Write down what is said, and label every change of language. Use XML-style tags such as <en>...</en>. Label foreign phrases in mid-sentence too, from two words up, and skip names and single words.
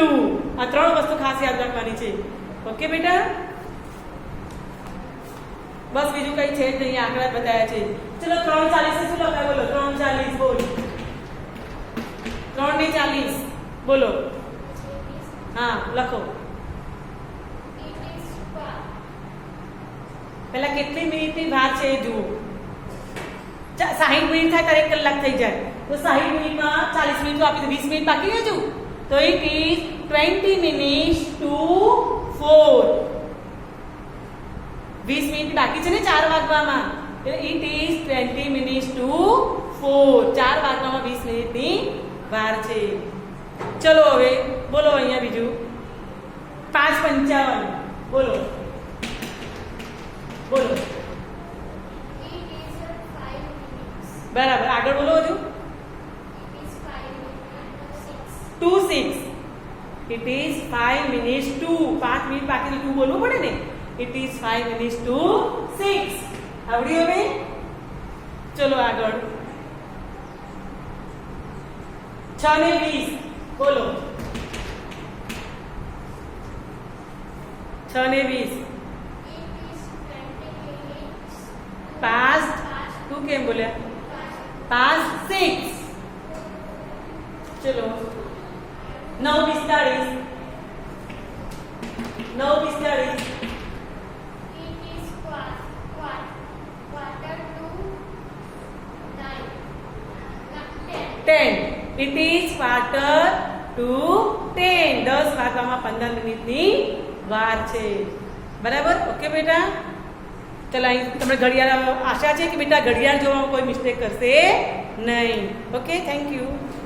<gu>આ 3 વસ્તુ ખાસ યાદ રાખવાની છે. ઓકે બેટા? બસ બીજું કઈ છે જ નહીં, આંકડા જ બતાવ્યા છે. ચલો 3:40 શું લખાય? બોલો 3:40. બોલ 3:40 બોલો. હા લખો.</gu> <en>It is far.</en> <gu>પહેલા કેટલી મિનિટની વાર છે એ જુઓ. 60 મિનિટ થાય ત્યારે 1 કલાક થઈ જાય તો 60 મિનિટમાં 40 મિનિટ તો આપી તો 20 મિનિટ બાકી હજુ.</gu> <en>તો it is 20 minutes to 4.</en> <gu>20 મિનિટ બાકી છે ને 4 વાગવામાં.</gu> <en>એટલે it is 20 minutes to 4.</en> <gu>4 વાગવામાં 20 મિનિટની વાર છે. ચલો હવે બોલો અહીંયા બીજું. 5:55 બોલો. બોલો.</gu> <en>It is 5 minutes.</en> <gu>બરાબર. આગળ બોલો હજુ.</gu> <en>It is 5 minutes.</en> <gu>2:06.</gu> <en>It is 5 minutes to 5</en> <gu>મિનિટ બાકી તો 2 બોલવું પડે ને.</gu> <en>It is 5 minutes to 6.</en> <gu>આવડ્યું હવે? ચલો આગળ. 6:20 બોલો. 6:20</gu> <en>It is 20 minutes. past.</en> <gu>તું કેમ બોલ્યા? past 6. ચલો 9:45. 9:45.</gu> <en>It is quarter to 9. 10. 10. It is quarter to 10.</en> <gu>10 વાગવામાં 15 મિનિટની વાર છે. બરાબર? ઓકે બેટા? ચલો અહીં તમને ઘડિયાળ આશા છે કે બેટા ઘડિયાળ જોવામાં કોઈ મિસ્ટેક કરશે નહીં.</gu> <en>okay, thank you.</en>